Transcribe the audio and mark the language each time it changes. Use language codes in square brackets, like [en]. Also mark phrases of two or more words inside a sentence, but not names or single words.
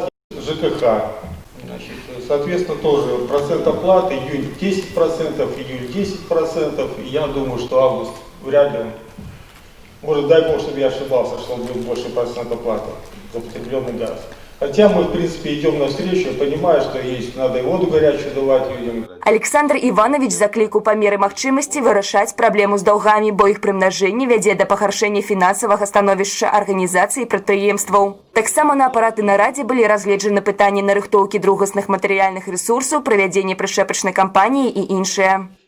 [ru] ЖКХ, значит, соответственно, тоже процент оплаты, июнь 10%, июль 10%. И я думаю, что август вряд ли, может, дай бог, чтобы я ошибался, что будет больше процент оплаты за потребленный газ. Хотя мы, в принципе, идем навстречу, понимая, что есть, надо и воду горячую давать людям. [be] Александр Иванович заклікаў па меры магчымасці вырашаць праблему з даўгамі, бо іх прымнажэнне вядзе да пагаршэння фінансавага становішча арганізацый і прадпрыемстваў. Таксама на апараты нарадзе былі разгледжаны пытанні нарыхтоўкі другасных матэрыяльных рэсурсаў, правядзення прышэпачнай кампаніі і іншыя.